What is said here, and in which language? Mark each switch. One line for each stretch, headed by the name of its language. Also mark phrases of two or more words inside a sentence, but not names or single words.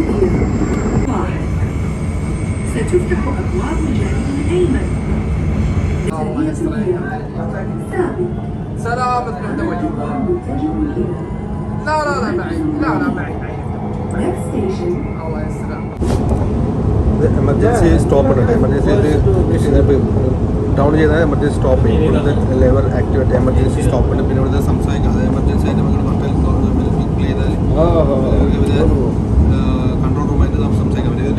Arabic: ستفتح أبواب الجانب الأيمن. الله يسترك. سلامة المتولي. لا لا لا بعيد. لا لا بعيد بعيد.
English: Next station,
Arabic: الله يسترك.
English: emergency stop ഉണ്ട്. emergency down
Malayalam: ചെയ്താൽ
English: emergency stop
Malayalam: ചെയ്യും.
English: ഇവിടുത്തെ lever activate emergency stop ഉണ്ട്.
Malayalam: പിന്നെ ഇവിടുത്തെ സംസാരിക്കാം. അത് എമർജൻസി ആയിട്ട് നമുക്ക്
English: hotel click
Malayalam: ചെയ്താൽ ഇവര് കൺട്രോൾ റൂമായിട്ട് നമുക്ക് സംസാരിക്കാൻ പറ്റും.